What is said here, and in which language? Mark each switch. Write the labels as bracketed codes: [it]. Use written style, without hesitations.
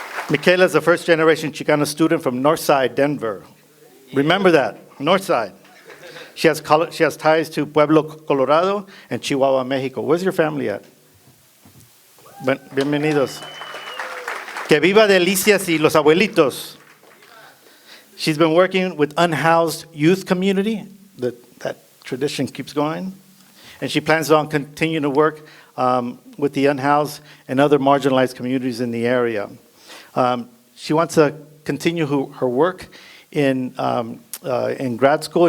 [en] Michaela is a first-generation Chicano student from Northside, Denver. Remember that, Northside. She has ties to Pueblo, Colorado, and Chihuahua, Mexico. Where's your family at? [es] Bienvenidos. Que viva Delicias y los abuelitos. [en] She's been working with unhoused youth community. That tradition keeps going. And she plans on continuing to work with the unhoused and other marginalized communities in the area. She wants to continue her work in grad school.